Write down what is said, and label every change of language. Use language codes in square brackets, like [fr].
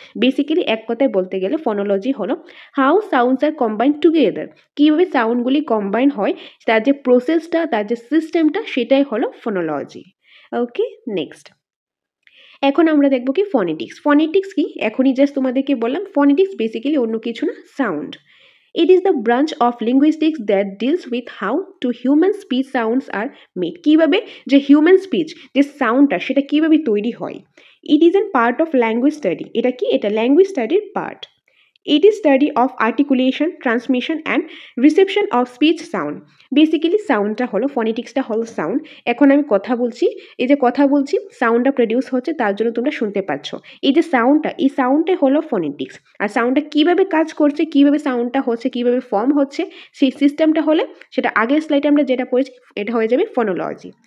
[bn] Basically এক কথায় বলতে গেলে ফনোলজি হলো [en] how sounds are combine together, [bn] কীভাবে সাউন্ডগুলি কম্বাইন হয়, তার যে প্রসেসটা, তার যে সিস্টেমটা, সেটাই হলো ফনোলজি। ওকে, নেক্সট এখন আমরা দেখব কি ফনেটিক্স। ফনেটিক্স কি? এখনই জাস্ট তোমাদেরকে বললাম, ফনেটিক্স বেসিক্যালি অন্য কিছু না, sound. [en] It is the branch of linguistics that deals with how to human speech sounds are made. [bn] কিভাবে যে হিউম্যান স্পিচ যে সাউন্ডটা সেটা কিভাবে তৈরি হয়। [en] It is a part of language study. [bn] এটা কি? এটা ল্যাঙ্গুয়েজ স্টাডির part. [en] It is study of articulation, transmission and reception of speech sound. [bn] Basically সাউন্ডটা হলো, ফনেটিক্সটা হলো সাউন্ড। এখন আমি কথা বলছি, এই যে কথা বলছি, সাউন্ডটা প্রডিউস হচ্ছে, তার জন্য তোমরা শুনতে পাচ্ছ। এই যে সাউন্ডটা, এই সাউন্ডটাই হলো ফনেটিক্স। আর সাউন্ডটা কিভাবে কাজ করছে, কিভাবে সাউন্ডটা হচ্ছে, কিভাবে ফর্ম হচ্ছে, সেই সিস্টেমটা হলে সেটা আগের স্লাইডে আমরা যেটা পড়েছি এটা হয়ে যাবে ফনোলজি।